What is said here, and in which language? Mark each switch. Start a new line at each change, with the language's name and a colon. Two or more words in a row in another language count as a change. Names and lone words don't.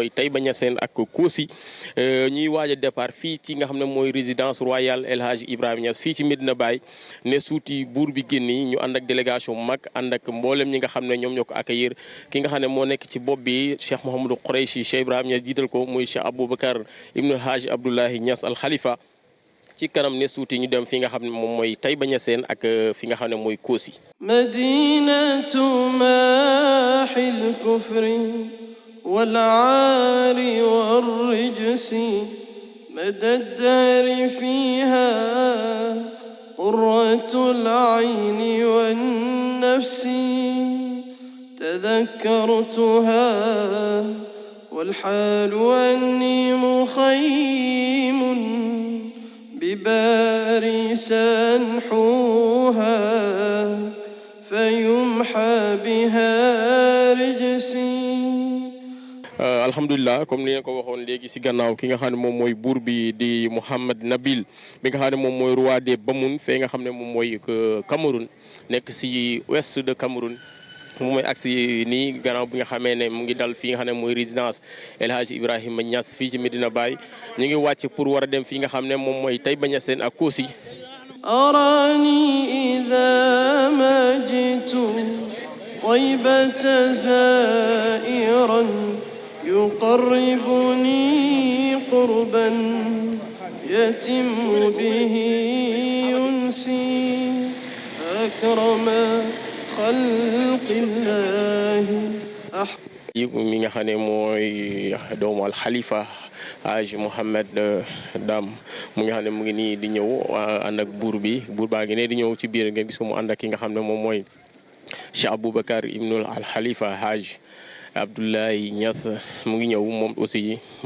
Wolof: mooy Taïba Niassène ak Kossy ñuy waaj a départ fii ci nga xam ne mooy
French: résidence royale
Wolof: El Hadji Ibrahima Niass fii ci Medina Baye ne suuti buur bi génni ñu ànd ak délégation mag ànd ak mboolem ñi nga xam ne ñoom ñoo ko accueillir ki nga xam ne moo nekk ci bopp bi Cheikh Mouhamadou Khoureychi Cheikh Ibrahima Niass jiital ko muy Cheikh Aboubacar Ibn Hadji Abdoulahi Niass al Khalifa ci kanam ne suuti ñu dem fi nga xam ne moom mooy Taïba Niassène ak fi nga xam ne mooy Kossy.
Arabic: مدينة أهل الكفر والعار والرجس مدى الدهر فيها قرة العين والنفس تذكرتها والحال أني مخيم بباريس أنحوها فيمحى بها رجسي
Wolof: alhamdulilah comme ni nga ko waxoon léegi si gannaaw ki nga xam ne moom mooy buur bi di Mouhamed Nabil bi nga xam ne moom mooy
French: roi des Bamoun
Wolof: fee nga xam ne moom mooy Cameroun nekk si
French: ouest de Cameroun
Wolof: moom mooy agsi nii gannaaw bi nga xamee ne mu ngi dal fii nga xam ne mooy résidence El Hadji Ibrahima Niass fii ci Medina Baye ñu ngi wàcc pour war a dem fii nga xam ne moom mooy Taïba Niassène ak Kossy.
Arabic: أراني إذا ما جئت طيبة زائرا يقربني قربا يتم به ينسي أكرم خلق الله
Wolof: mi nga xam ne mooy doomu al xalifa Haji Mohamed Dam mu nga xam ne mu ngi nii di ñëw ànd ak buur baa ngi ne di ñëw ci biir ngeen gis ko mu ànd ak ki nga xam ne moom mooy Cheikh Aboubacar ibnul al xalifa Haji Abdoulaye Niass mu ngi ñëw moom aussi mu